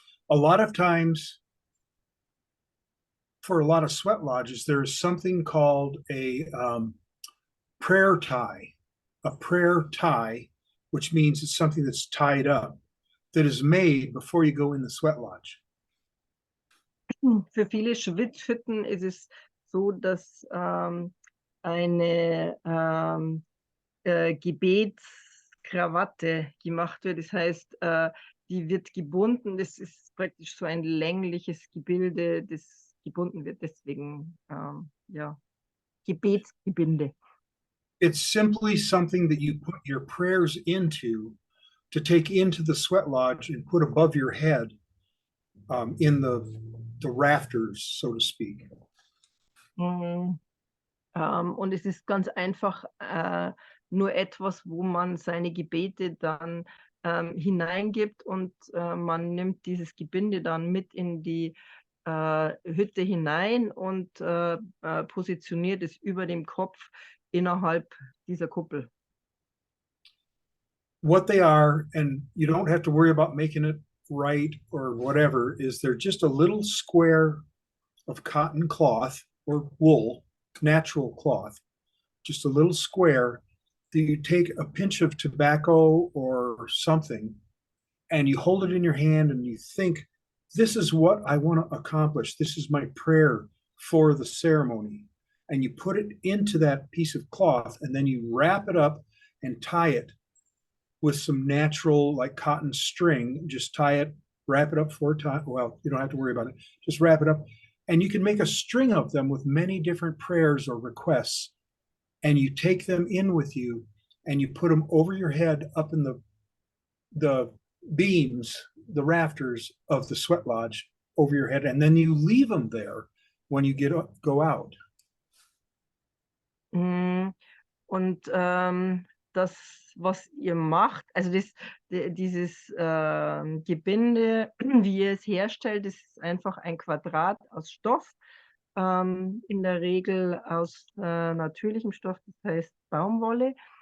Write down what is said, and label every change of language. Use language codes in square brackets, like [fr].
[en] A lot of times, for a lot of sweat lodges, there is something called a prayer tie. A prayer tie, which means it's something that's tied up, that is made before you go in the sweat lodge. [de] Für viele Schwitzhütten ist es so, dass eine Gebetskrawatte gemacht wird. Das heißt, die wird gebunden. Das ist praktisch so ein längliches Gebilde, das gebunden wird. Deswegen, ja, Gebetsgebinde. [en] It's simply something that you put your prayers into, to take into the sweat lodge and put above your head, in the rafters, so to speak. [de] Und es ist ganz einfach nur etwas, wo man seine Gebete dann hineingibt, und man nimmt dieses Gebinde dann mit in die Hütte hinein und positioniert es über dem Kopf innerhalb dieser Kuppel. [en] What they are, and you don't have to worry about making it right or whatever, is they're just a little square of cotton cloth or wool, natural cloth, just a little square that you take a pinch of tobacco or something and you hold it in your hand and you think this is what I want to accomplish. This is my prayer for the ceremony. And you put it into that piece of cloth, and then you wrap it up and tie it with some natural, like cotton string. Just tie it, wrap it up 4 times. Well, you don't have to worry about it. Just wrap it up. And you can make a string of them with many different prayers or requests. And you take them in with you, and you put them over your head up in the beams, the rafters of the sweat lodge over your head. And then you leave them there when you go out. [de] Und das, was ihr macht, also dieses Gebinde, wie ihr es herstellt, ist einfach ein Quadrat aus Stoff, in der Regel aus natürlichem Stoff, das heißt Baumwolle.